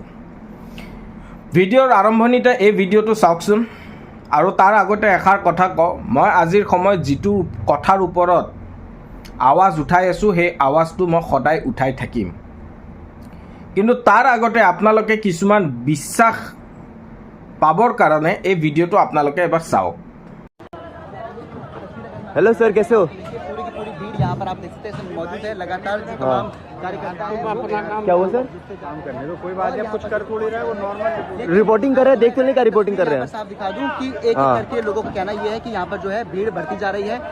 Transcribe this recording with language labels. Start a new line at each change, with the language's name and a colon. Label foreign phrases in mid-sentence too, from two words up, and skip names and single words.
Assamese: ভিডিঅ'ৰ আৰম্ভণিতে এই ভিডিঅ'টো চাওকচোন আৰু তাৰ আগতে এষাৰ কথা কওঁ, মই আজিৰ সময়ত যিটো কথাৰ ওপৰত আৱাজ উঠাই আছোঁ সেই আৱাজটো মই সদায় উঠাই থাকিম, কিন্তু তাৰ আগতে আপোনালোকে কিছুমান বিশ্বাস পাবৰ কাৰণে এই ভিডিঅ'টো আপোনালোকে এবাৰ চাওক।
Hindi: हेलो सर, कैसे हो? पूरी भीड़ यहाँ पर आप देख सकते हैं मौजूद है। लगातार जो तमाम कार्यकर्ता हैं क्या हुआ सर? काम करने दो, कोई बात नहीं, कुछ कर थोड़ी रहा है, वो नॉर्मल रिपोर्टिंग कर रहे हैं, देख तो नहीं क्या रिपोर्टिंग कर रहे हैं। बस आप दिखा दूं कि एक करके लोगों का कहना ये है कि यहाँ पर जो है भीड़ बढ़ती जा रही है।